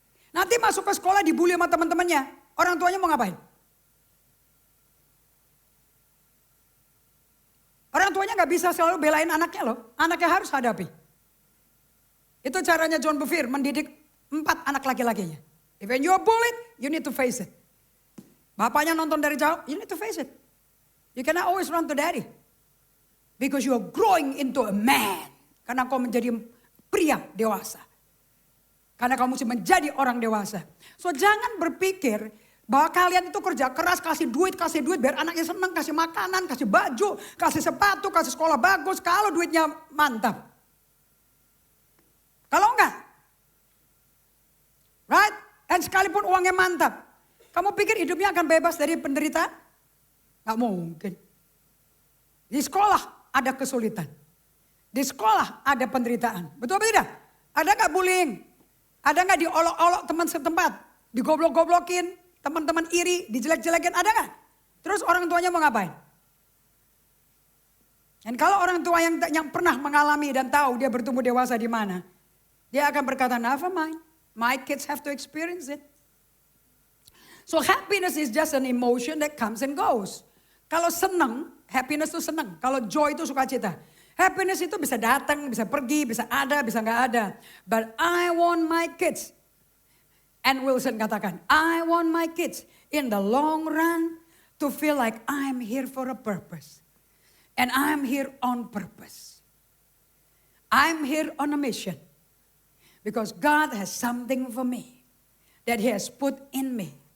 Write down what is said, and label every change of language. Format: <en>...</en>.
<id>Nanti masuk ke sekolah dibully sama teman-temannya. Orang tuanya mau ngapain? Orang tuanya gak bisa selalu belain anaknya loh. Anaknya harus hadapi. Itu caranya John Bevere mendidik 4 anak laki-lakinya.</id> <en>If you're bullied, you need to face it.</en> <id>Bapaknya nonton dari jauh,</id> <en>you need to face it. You cannot always run to daddy. Because you are growing into a man.</en> <id>Karena kau menjadi pria dewasa. Karena kamu mesti menjadi orang dewasa. So jangan berpikir bahwa kalian itu kerja keras, kasih duit biar anaknya senang, kasih makanan, kasih baju, kasih sepatu, kasih sekolah bagus. Kalau duitnya mantap. Kalau enggak.</id> <en>Right?</en> <id>Dan sekalipun uangnya mantap. Kamu pikir hidupnya akan bebas dari penderitaan? Gak mungkin. Di sekolah ada kesulitan. Di sekolah ada penderitaan. Betul apa tidak? Ada gak bullying? Ada gak diolok-olok teman setempat? Digoblok-goblokin, teman-teman iri, dijelek-jelekin, ada gak? Terus orang tuanya mau ngapain? Dan kalau orang tua yang pernah mengalami dan tahu dia bertumbuh dewasa di mana, dia akan berkata,</id> <en>never mind, my kids have to experience it. So happiness is just an emotion that comes and goes.</en> <id>Kalau senang, happiness itu senang. Kalau joy itu sukacita. Happiness itu bisa datang, bisa pergi, bisa ada, bisa nggak ada.</id> <en>But I want my kids. Ann Wilson</en> <id>katakan,</id> <en>I want my kids in the long run to feel like I'm here for a purpose. And I'm here on purpose. I'm here on a mission. Because God has something for me that He has put in me.</en>